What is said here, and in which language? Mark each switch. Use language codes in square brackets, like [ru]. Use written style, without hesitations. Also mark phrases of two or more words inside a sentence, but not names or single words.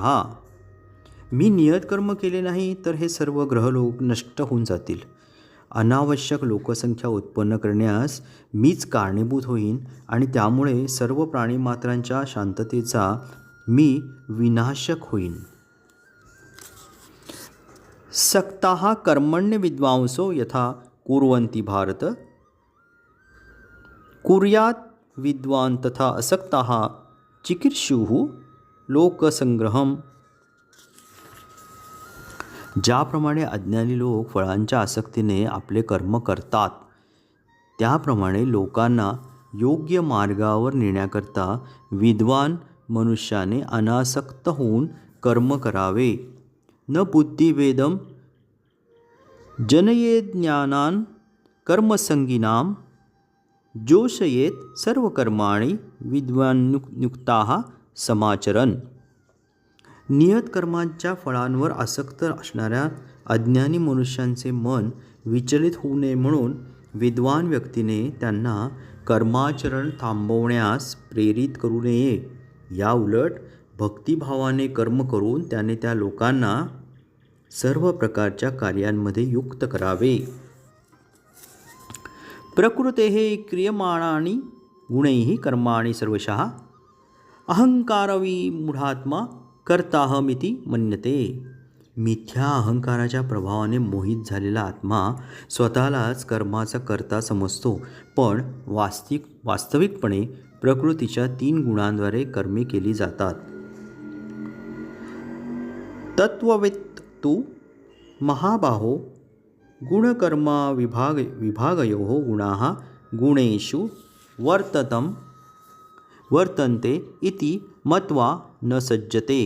[mr] मी नियत कर्म केले नाही तर हे सर्व ग्रहलोक नष्ट होऊन जातील. अनावश्यक लोकसंख्या उत्पन्न करण्यास मीच कारणीभूत होईन आणि त्यामुळे सर्व प्राणीमात्रांच्या शांततेचा मी विनाशक होईन. [sa] सक्ताः कर्मण्य विद्वांसो यथा कुर्वन्ति भारत कुर्यात् विद्वान् तथा असक्ताः चिकीर्षुः लोकसंग्रहम्. [mr] ज्याप्रमाणे अज्ञानी लोक फळांच्या आसक्तीने आपले कर्म करतात, त्याप्रमाणे लोकांना योग्य मार्गावर नेण्याकरता विद्वान मनुष्याने अनासक्त होऊन कर्म करावे. [sa] न बुद्धिभेदम जनयेत ज्ञानान कर्मसंगिनाम जोषयेत सर्वकर्माणि विद्वान्युक्ताः समाचरन्. [mr] नियत कर्मांच्या फळांवर आसक्त असणाऱ्या अज्ञानी मनुष्यांचे मन विचलित होऊ नये म्हणून विद्वान व्यक्तीने त्यांना कर्माचरण थांबवण्यास प्रेरित करू नये. या उलट भक्तिभावाने कर्म करून त्याने त्या लोकांना सर्व प्रकारच्या कार्यांमध्ये युक्त करावे. [sa] प्रकृतेः क्रियमाणानि गुणैः कर्माणि सर्वशः अहंकारविमूढात्मा कर्ताहमिति मन्यते. [mr] मिथ्या अहंकाराच्या प्रभावाने मोहित झालेला आत्मा स्वतःलाच कर्माचा कर्ता समजतो, पण वास्तविकपणे प्रकृतीच्या 3 गुणांद्वारे कर्मे केली जातात. [sa] तत्त्ववित्तु महाबाहो गुणकर्मा विभागयोः गुणाः गुणेषु वर्तन्ते इति मत्वा न सज्जते.